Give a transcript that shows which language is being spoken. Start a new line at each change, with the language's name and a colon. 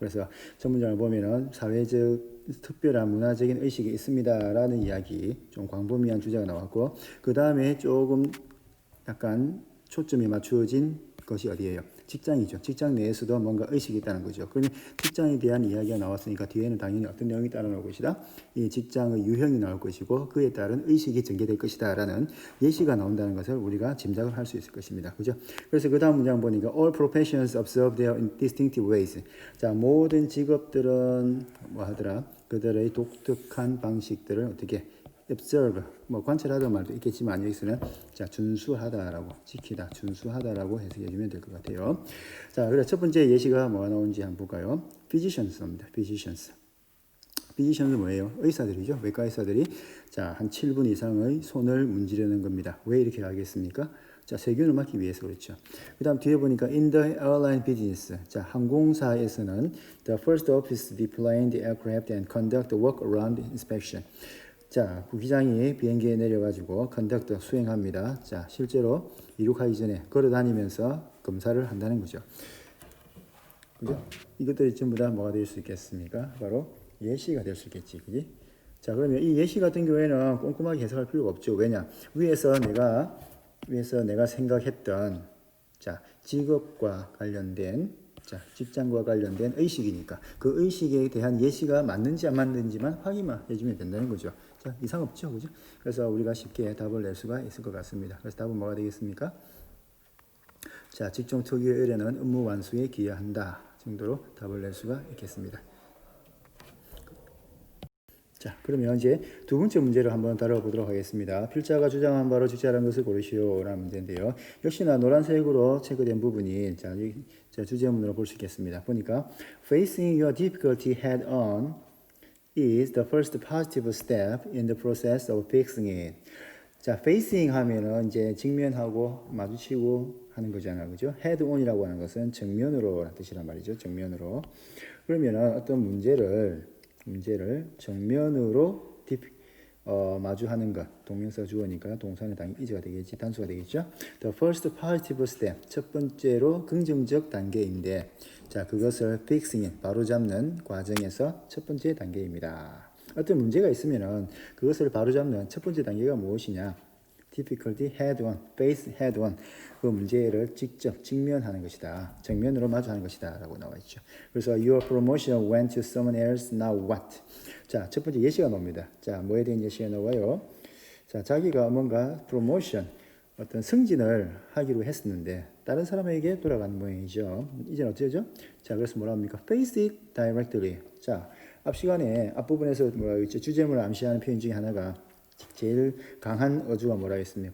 Korean: 그래서 첫 문장을 보면은 사회적 특별한 문화적인 의식이 있습니다라는 이야기 좀 광범위한 주제가 나왔고 그 다음에 조금 약간 초점이 맞추어진 것이 어디예요? 직장이죠. 직장 내에서도 뭔가 의식이 있다는 거죠. 그러면 직장에 대한 이야기가 나왔으니까 뒤에는 당연히 어떤 내용이 따라 나올 것이다. 이 직장의 유형이 나올 것이고 그에 따른 의식이 전개될 것이다 라는 예시가 나온다는 것을 우리가 짐작을 할 수 있을 것입니다. 그죠? 그래서 그 다음 문장 보니까
English: all professions observe their distinctive ways.
Korean: 자, 모든 직업들은 뭐 하더라? 그들의 독특한 방식들을 어떻게 observe, 뭐 관찰하다는 말도 있겠지만 여기서는 자, 준수하다라고 지키다, 준수하다라고 해석해주면 될 것 같아요. 자, 그래 첫 번째 예시가 뭐가 나오는지 한번 볼까요? physicians입니다. physicians 뭐예요? 의사들이죠. 외과 의사들이 자, 한 7분 이상의 손을 문지르는 겁니다. 왜 이렇게 하겠습니까? 자, 세균을 막기 위해서 그렇죠. 그 다음 뒤에 보니까
English: in the airline business.
Korean: 자, 항공사에서는
English: the first office deploy the aircraft and conduct the walk around inspection.
Korean: 자, 부기장이 비행기에 내려가지고 컨덕터 수행합니다. 자, 실제로 이륙하기 전에 걸어다니면서 검사를 한다는 거죠. 그죠? 이것들이 전부 다 뭐가 될 수 있겠습니까? 바로 예시가 될 수 있겠지, 그지? 자, 그러면 이 예시 같은 경우에는 꼼꼼하게 해석할 필요가 없죠. 왜냐? 위에서 내가 생각했던 자, 직업과 관련된 자, 직장과 관련된 의식이니까 그 의식에 대한 예시가 맞는지 안 맞는지만 확인만 해주면 된다는 거죠. 자, 이상 없죠, 그죠? 그래서 우리가 쉽게 답을 낼 수가 있을 것 같습니다. 그래서 답은 뭐가 되겠습니까? 자, 직종 특유의 의뢰는 업무 완수에 기여한다 정도로 답을 낼 수가 있겠습니다. 자, 그러면 이제 두 번째 문제를 한번 다뤄보도록 하겠습니다. 필자가 주장한 바로 주제라는 것을 고르시오라는 문제인데요. 역시나 노란색으로 체크된 부분이 자, 주제문으로 볼 수 있겠습니다. 보니까
English: facing your difficulty head on is the first positive step in the process of fixing it.
Korean: 자, facing 하면은 이제 직면하고 마주치고 하는 거잖아요. 그죠? head on이라고 하는 것은 정면으로라는 뜻이란 말이죠. 정면으로. 그러면은 어떤 문제를 정면으로 마주하는 것. 동명사 주어니까 동사는 당연히 is가 되겠지. 단수가 되겠죠.
English: The first positive step.
Korean: 첫 번째로 긍정적 단계인데 자, 그것을 fixing, 바로잡는 과정에서 첫 번째 단계입니다. 어떤 문제가 있으면은 그것을 바로잡는 첫 번째 단계가 무엇이냐?
English: difficulty head on, face head on.
Korean: 그 문제를 직접 직면하는 것이다. 정면으로 마주하는 것이다. 라고 나와 있죠. 그래서
English: your promotion went to someone else, now what?
Korean: 자, 첫 번째 예시가 나옵니다. 자, 뭐에 대한 예시가 나와요? 자, 자기가 뭔가 promotion, 어떤 승진을 하기로 했었는데 다른 사람에게 돌아가는 모양이죠. 이제는 어떻게 하죠? 자, 그래서 뭐라 합니까?
English: face it directly.
Korean: 자, 앞 시간에 앞부분에서 뭐라고 했죠? 주제문을 암시하는 표현 중에 하나가 제일 강한 어조가 뭐라고 했습니까?